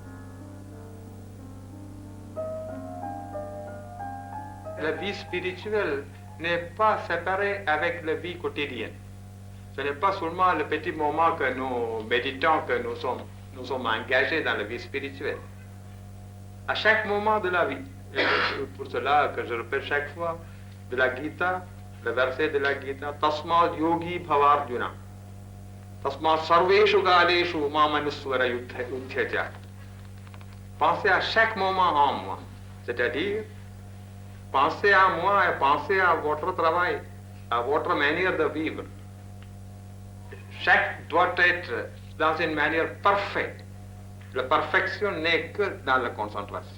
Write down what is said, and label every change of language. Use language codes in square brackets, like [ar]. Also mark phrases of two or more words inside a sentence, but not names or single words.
[fr] La vie spirituelle n'est pas séparée avec la vie quotidienne. Ce n'est pas seulement le petit moment que nous méditons que nous sommes engagés dans la vie spirituelle. À chaque moment de la vie. Et pour cela que je répète chaque fois de la Gita, le verset de la Gita, [sa] तस्माद्योगी भवार्जुन. तस्मात् सर्वेषु कालेषु मामनुस्मर युध्य च. Pensez à chaque moment en moi. C'est-à-dire, pensez à moi et pensez à votre travail, à votre manière de vivre. Chaque doit être dans une manière parfaite. La perfection n'est que dans la concentration.